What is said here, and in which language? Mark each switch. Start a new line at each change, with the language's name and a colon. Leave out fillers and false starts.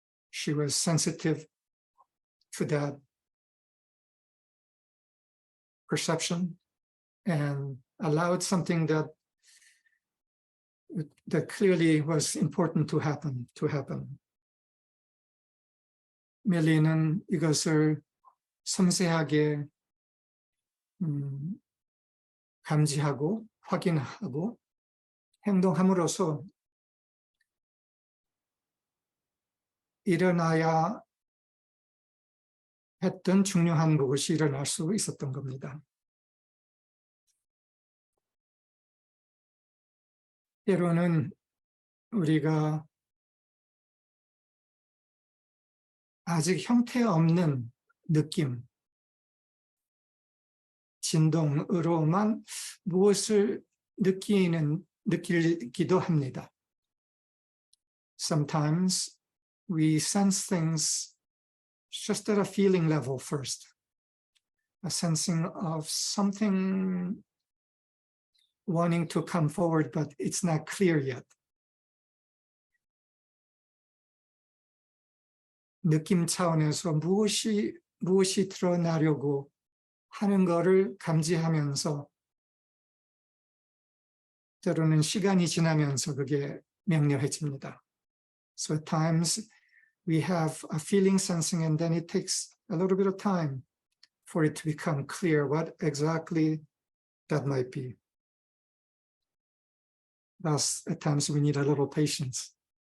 English: She was sensitive to that perception and allowed something that clearly was important to happen.
Korean: 밀리는 이것을 섬세하게 감지하고 확인하고 행동함으로써 일어나야 했던 중요한 것이 일어날 수 있었던 겁니다. 때로는 우리가 아직 형태없는 느낌, 진동으로만 무엇을 느끼기도 합니다.
English: Sometimes we sense things just at a feeling level first, a sensing of something wanting to come forward, but it's not clear yet.
Korean: 느낌 차원에서 무엇이 드러나려고 하는 것을 감지하면서 때로는 시간이 지나면서 그게 명료해집니다.
English: So at times we have a feeling sensing, and then it takes a little bit of time for it to become clear what exactly that might be. Thus, at times we need a little patience.